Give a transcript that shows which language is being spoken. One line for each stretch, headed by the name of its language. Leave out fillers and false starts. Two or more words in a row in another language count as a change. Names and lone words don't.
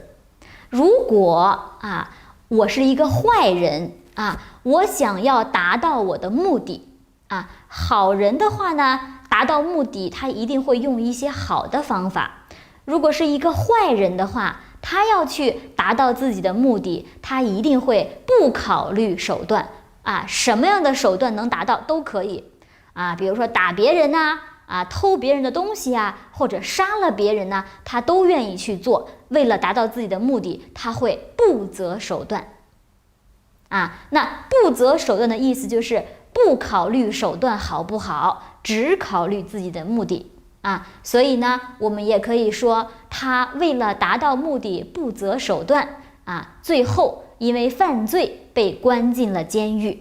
Chinese: 如果我是一個壞人我想要達到我的目的好人的話呢，達到目的他一定會用一些好的方法。如果是一個壞人的話， 他要去達到自己的目的，他一定會不考慮手段啊，什麼樣的手段能達到都可以啊，比如說打別人吶，偷別人的東西啊，或者殺了別人吶，他都願意去做。為了達到自己的目的，他會不擇手段啊。那不擇手段的意思就是不考慮手段好不好，只考慮自己的目的啊。所以呢，我們也可以說他為了達到目的不擇手段啊，最後因為犯罪被關進了監獄。